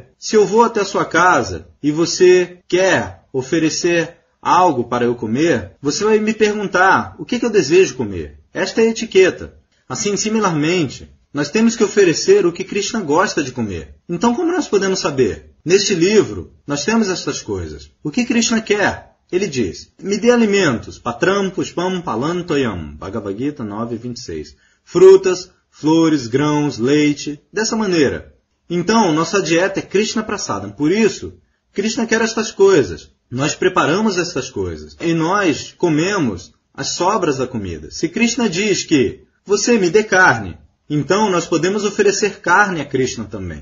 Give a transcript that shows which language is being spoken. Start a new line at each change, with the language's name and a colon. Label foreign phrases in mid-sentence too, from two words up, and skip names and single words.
Portuguese: Se eu vou até a sua casa e você quer oferecer algo para eu comer, você vai me perguntar o que eu desejo comer. Esta é a etiqueta. Assim, similarmente, nós temos que oferecer o que Krishna gosta de comer. Então, como nós podemos saber? Neste livro, nós temos estas coisas. O que Krishna quer? Ele diz, me dê alimentos,
Sanskrit: पत्रं, पुष्पं, फलं, तोयं, Bhagavad Gita 9:26.
Portuguese: Frutas, flores, grãos, leite, dessa maneira. Então, nossa dieta é Krishna Prasadam. Por isso, Krishna quer estas coisas. Nós preparamos estas coisas. E nós comemos as sobras da comida. Se Krishna diz que você me dê carne, então nós podemos oferecer carne a Krishna também.